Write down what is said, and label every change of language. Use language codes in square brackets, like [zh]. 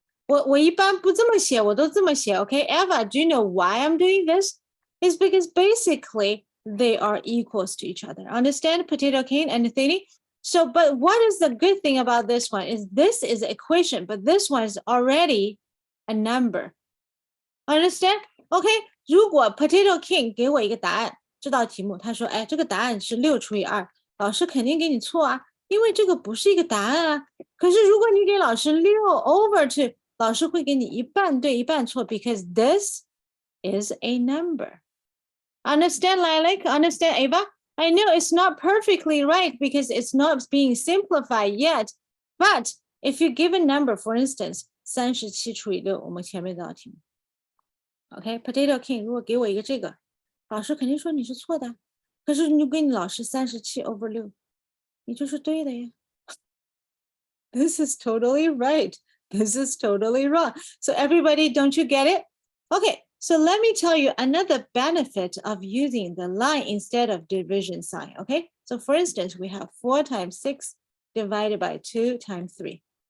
[zh] 我一般不这么写，我都这么写。 [en] Okay, Eva, do you know why I'm doing this? It's because basically they are equals to each other. Understand, Potato King and Athene? So, but what is the good thing about this one is this is equation, but this one is already a number. Understand? [zh] OK, 如果 Potato King 给我一个答案，这道题目，他说，哎，这个答案是6除以2，老师肯定给你错啊，因为这个不是一个答案啊。可是如果你给老师6 over 2，老师会给你一半对一半错 [en] because this is a number. Understand, Lilac? Understand, Ava? I know it's not perfectly right because it's not being simplified yet. But if you give a number, for instance, 37 [zh] 除以6，我们前面这道题目。 OK, Potato King, 如果给我一个这个，老师肯定说你是错的。可是你给你老师37 over 6，你就是对的呀。 [en] This is totally right. This is totally wrong. So everybody, don't you get it? Okay, so let me tell you another benefit of using the line instead of division sign, okay? So for instance, we have 4 times 6 divided by 2 times 3.